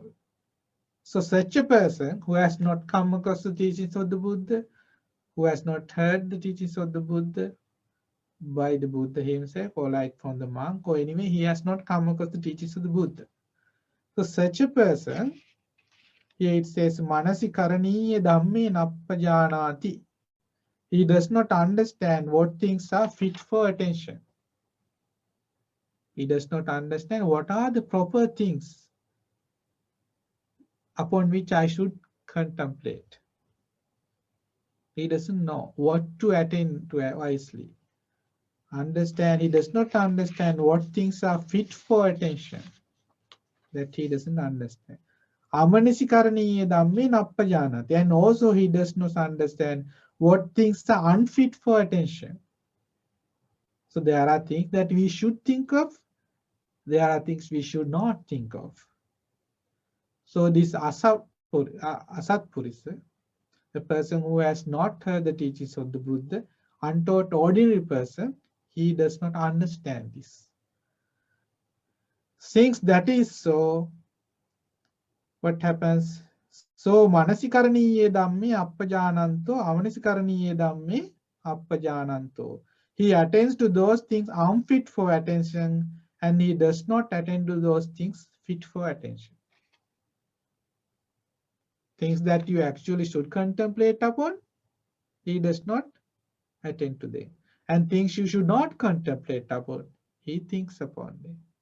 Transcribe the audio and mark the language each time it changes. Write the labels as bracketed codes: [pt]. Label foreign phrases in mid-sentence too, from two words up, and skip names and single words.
[en] So such a person who has not come across the teachings of the Buddha, who has not heard the teachings of the Buddha by the Buddha himself, or like from the monk, or anyway, he has not come across the teachings of the Buddha. So such a person, here it says, [pi] Manasi karaniya dhamme nappajanati. [en] He does not understand what things are fit for attention. He does not understand what are the proper things upon which I should contemplate. He doesn't know what to attend to wisely. He does not understand what things are fit for attention. That he doesn't understand. [pi] Amanisikaraniya dhamme nappajanati. [en] And also he does not understand what things are unfit for attention. So there are things that we should think of. There are things we should not think of. So this Asatpurisa, the person who has not heard the teachings of the Buddha, untaught ordinary person, he does not understand this. Since that is so, what happens? [pi] So manasikaraniye dhamme appajananto, amanasikaraniye dhamme appajananto. [en] He attends to those things unfit for attention, and he does not attend to those things fit for attention. Things that you actually should contemplate upon, he does not attend to them. And things you should not contemplate upon, he thinks upon them.